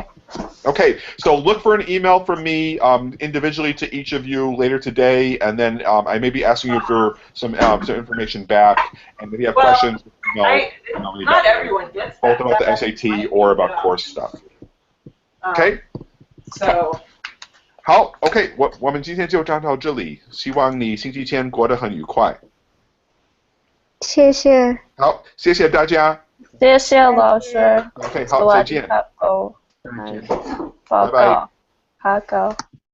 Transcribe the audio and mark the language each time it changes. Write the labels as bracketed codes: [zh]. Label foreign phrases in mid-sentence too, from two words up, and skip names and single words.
[en] Okay, so look for an email from me individually to each of you later today, and then I may be asking you for some information back. And if you have questions, not everyone gets that. both about the SAT or about course stuff. OK， So [zh] 好 ，OK， 我们今天就讲到这里，希望你星期天过得很愉快。谢谢。好，谢谢大家。谢谢老师。 OK， 好，再见。 [th] สวัสดีครับ [zh] 再见。报拜拜告。